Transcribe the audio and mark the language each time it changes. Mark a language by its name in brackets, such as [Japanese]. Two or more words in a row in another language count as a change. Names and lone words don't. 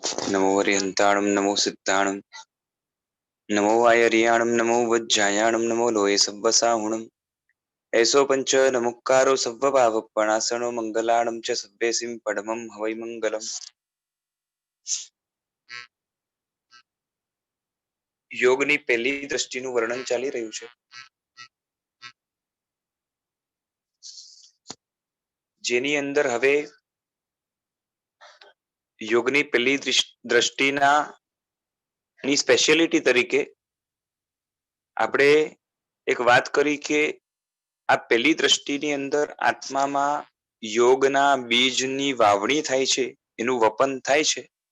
[Prakrit languages] नमो हरिहंताणं नमो सिद्धाणं नमो आयर्याणं नमो वज्जायाणं नमो लोये सव्वसाहुणम् ऐसो पंच नमुक्कारो सव्वभावपणासनो मंगलाणं च सव्वेसिं परमं हवै मंगलम्। [Gujarati] યોગની પહેલી દ્રષ્ટિનું વર્ણન ચાલી રહ્યું છે, જેની અંદર હવે યોગની પહેલી દ્રષ્ટિના ની સ્પેશિયાલિટી તરીકે આપણે એક વાત કરી કે આ પહેલી દ્રષ્ટિની અંદર આત્મામાં યોગના બીજની વાવણી થાય છે, એનું વપન થાય છે.